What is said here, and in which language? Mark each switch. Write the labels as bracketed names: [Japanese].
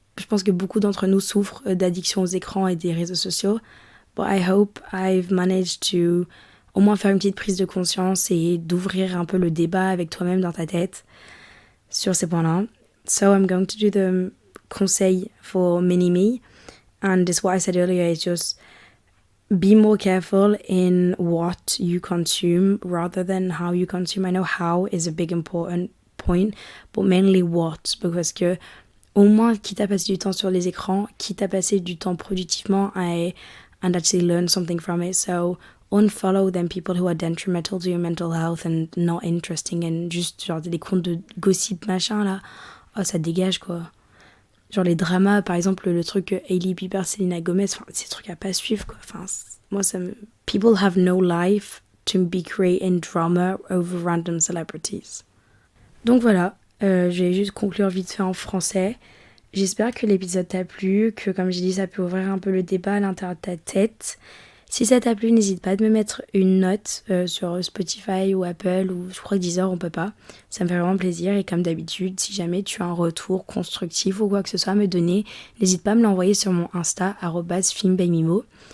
[French] Je pense que beaucoup d'entre nous souffrent d'addiction aux écrans et des réseaux sociaux. [English] But I hope I've managed to [French] au moins faire une petite prise de conscience et d'ouvrir un peu le débat avec toi-même dans ta tête sur ces points-là. [English] So I'm going to do the conseil for mini-me. And this what I said earlier is just be more careful in what you consume rather than how you consume. I know how is a big important point, but mainly what. [French] Parce que au moins, quitte à passer du temps sur les écrans, quitte à passer du temps productivement, [English] and actually learn something from it. So unfollow them people who are detrimental to your mental health and not interesting, and [French] juste genre des comptes de gossip machin là, oh ça dégage quoi. Genre les dramas, par exemple le truc Hailey Bieber, Selena Gomez, enfin c'est des trucs à pas suivre quoi. Enfin moi ça me... [English] People have no life to be creating drama over random celebrities. [French] Donc voilà, je vais juste conclure vite fait en français. J'espère que l'épisode t'a plu, que comme j'ai dit ça peut ouvrir un peu le débat à l'intérieur de ta tête. Si ça t'a plu, n'hésite pas à me mettre une note sur Spotify ou Apple, ou je crois que Deezer on peut pas. Ça me fait vraiment plaisir, et comme d'habitude, si jamais tu as un retour constructif ou quoi que ce soit à me donner, n'hésite pas à me l'envoyer sur mon Insta @filmbymimo.